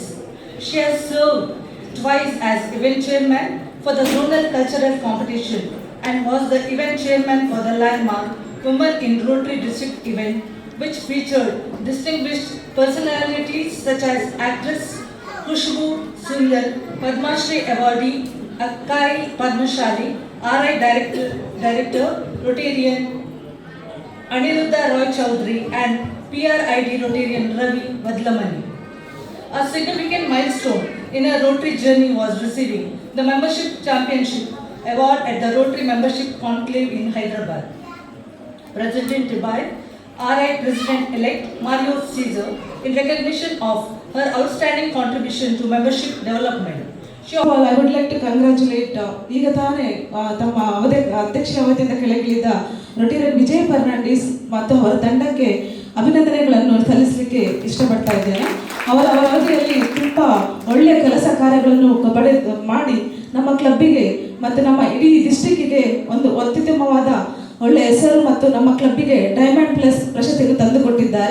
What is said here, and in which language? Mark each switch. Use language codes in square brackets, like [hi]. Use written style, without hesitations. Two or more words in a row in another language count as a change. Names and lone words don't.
[en] She has served twice as event chairman for the zonal cultural competition and was the event chairman for the landmark Women in Rotary District event, which featured distinguished personalities such as actress Khushbu Sundar, Padma Shri awardee Akkai Padmashali, RI Director Rotarian Aniruddha Roy Chowdhury and PRID Rotarian Ravi Vadlamani. A significant milestone in her Rotary journey was receiving the Membership Championship Award at the Rotary Membership Conclave in Hyderabad. Presented by RI President-elect Mario Caesar in recognition of her outstanding contribution to membership development. I would like to congratulate [kn] ಈಗ ತಾನೇ ತಮ್ಮ ಅಧ್ಯಕ್ಷ ಅವಧಿಯಿಂದ ಕೆಳಗಿಳಿದ ರೊಟೇರಿಯನ್ ವಿಜಯ್ ಫರ್ನಾಂಡಿಸ್ ಮತ್ತು ಅವರ ತಂಡಕ್ಕೆ ಅಭಿನಂದನೆಗಳನ್ನು ಸಲ್ಲಿಸಲಿಕ್ಕೆ ಇಷ್ಟಪಡ್ತಾ ಇದ್ದೇನೆ. ಅವರ ಅವಧಿಯಲ್ಲಿ ತುಂಬ ಒಳ್ಳೆಯ ಕೆಲಸ ಕಾರ್ಯಗಳನ್ನು ಮಾಡಿ ನಮ್ಮ ಕ್ಲಬ್ಬಿಗೆ ಮತ್ತು ನಮ್ಮ ಇಡೀ ಡಿಸ್ಟ್ರಿಕ್ಕಿಗೆ ಒಂದು ಅತ್ಯುತ್ತಮವಾದ ಒಳ್ಳೆಯ ಹೆಸರು ಮತ್ತು ನಮ್ಮ ಕ್ಲಬ್ಬಿಗೆ ಡೈಮಂಡ್ ಪ್ಲಸ್ ಪ್ರಶಸ್ತಿಯನ್ನು ತಂದುಕೊಟ್ಟಿದ್ದಾರೆ.